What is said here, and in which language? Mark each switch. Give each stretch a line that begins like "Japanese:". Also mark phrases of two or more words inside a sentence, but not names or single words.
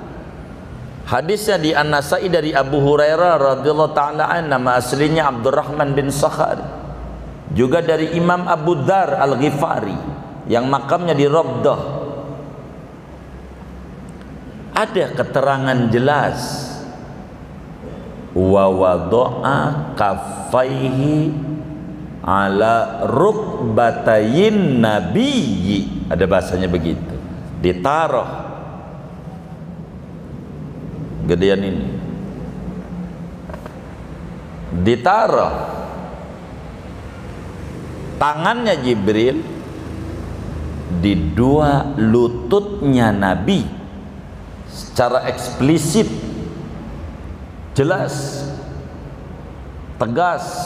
Indonesian: Hadisnya di An-Nasai dari Abu Hurairah
Arabic: رضي الله تعالى عن,
Indonesian: nama aslinya Abdurrahman bin Sakhar. Juga dari Imam Abu Dzar Al-Ghifari yang makamnya di Rabdah. Ada keterangan jelas
Arabic: ووضع كفيه على ركبتي النبي,
Indonesian: ada bahasanya begitu, ditaruh gedean ini, ditaruh tangannya Jibril di dua lututnya Nabi secara eksplisit, jelas, tegas.